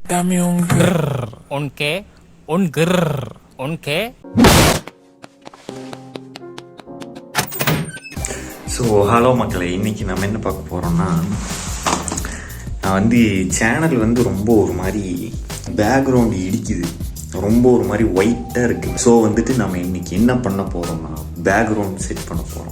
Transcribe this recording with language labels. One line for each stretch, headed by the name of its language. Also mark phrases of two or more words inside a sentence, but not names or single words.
Spanish: Dame un grrr. ¿Un qué? Un grrr. ¿Un qué?
English: so hello
Tamil: மக்களை, இன்றைக்கி நம்ம என்ன பார்க்க போகிறோம்னா, நான் வந்து சேனல் வந்து ரொம்ப ஒரு மாதிரி பேக்ரவுண்டு இடிக்குது, ரொம்ப ஒரு மாதிரி ஒயிட்டாக இருக்குது. ஸோ வந்துட்டு நம்ம இன்றைக்கி என்ன பண்ண போகிறோம்னா
English: background set
Tamil: பண்ண போகிறோம்.